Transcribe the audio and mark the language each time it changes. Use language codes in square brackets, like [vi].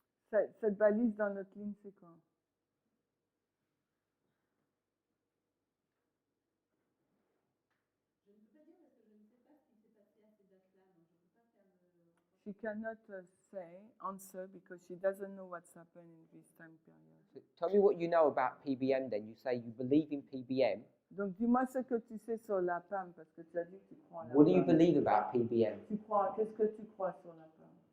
[fr] Cette balise dans notre ligne, c'est quoi? Je ne peux pas dire parce que je ne sais pas ce qui s'est passé à ces dates-là, donc je ne peux pas faire le rapprochement. [en] She cannot answer because she doesn't know what's happened in this time period. So tell me what you know about PBM then. You say you believe in PBM. [fr] Donc dis-moi ce que tu sais sur la PAM parce que tu as dit que tu crois en la [en] What do you [fr] PAM. [en] believe about PBM? [fr] Qu'est-ce que tu crois sur la PAM?